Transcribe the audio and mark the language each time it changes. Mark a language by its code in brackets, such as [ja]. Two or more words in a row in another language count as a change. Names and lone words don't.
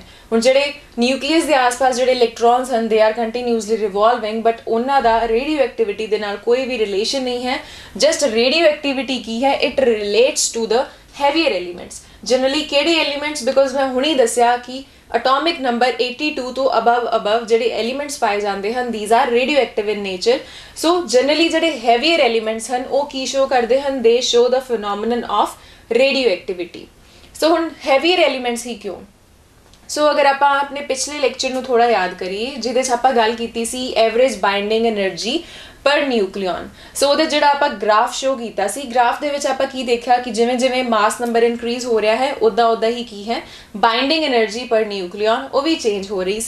[pa] ਹੁਣ ਜਿਹੜੇ ਨਿਊਕਲੀਅਸ ਦੇ ਆਸ-ਪਾਸ ਜਿਹੜੇ ਇਲੈਕਟ੍ਰੋਨਸ ਹਨ [en] they are continuously revolving, [pa] ਬਟ ਉਹਨਾਂ ਦਾ [en] radio activity [pa] ਦੇ ਨਾਲ ਕੋਈ ਵੀ ਰਿਲੇਸ਼ਨ ਨਹੀਂ ਹੈ। [en] just radio activity [pa] ਕੀ ਹੈ, [en] it relates to the heavier elements. [pa] ਜਨਰਲੀ ਕਿਹੜੇ ਐਲੀਮੈਂਟਸ, ਬਿਕੋਜ਼ ਮੈਂ ਹੁਣੇ ਦੱਸਿਆ ਕਿ [en] atomic number [pa] 82 ਤੋਂ above ਜਿਹੜੇ elements ਪਾਏ ਜਾਂਦੇ ਹਨ [en] these are radioactive in nature so generally [pa] ਜਿਹੜੇ [en] heavier elements [pa] ਹਨ ਉਹ ਕੀ show ਕਰਦੇ ਹਨ [en] they show the phenomenon of radioactivity so [pa] ਹੁਣ [en] heavier elements [pa] ਹੀ ਕਿਉਂ ਸੋ ਅਗਰ ਆਪਾਂ ਆਪਣੇ ਪਿਛਲੇ ਲੈਕਚਰ ਨੂੰ ਥੋੜਾ ਯਾਦ ਕਰੀਏ ਜਿਹਦੇ 'ਚ ਆਪਾਂ ਗੱਲ ਕੀਤੀ ਸੀ [en] average binding energy per nucleon [pa] ਸੋ ਉਹਦੇ ਜਿਹੜਾ ਆਪਾਂ [en] graph show [pa] ਕੀਤਾ ਸੀ ਗ੍ਰਾਫ ਦੇ ਵਿੱਚ ਆਪਾਂ ਕੀ ਦੇਖਿਆ ਕਿ ਜਿਵੇਂ ਜਿਵੇਂ [en] mass number [pa] ਇਨਕਰੀਜ਼ ਹੋ ਰਿਹਾ ਹੈ ਉਦਾਂ ਹੀ ਕੀ ਹੈ [en] binding energy per nucleon [pa] ਉਹ ਵੀ ਚੇਂਜ ਹੋ ਰਹੀ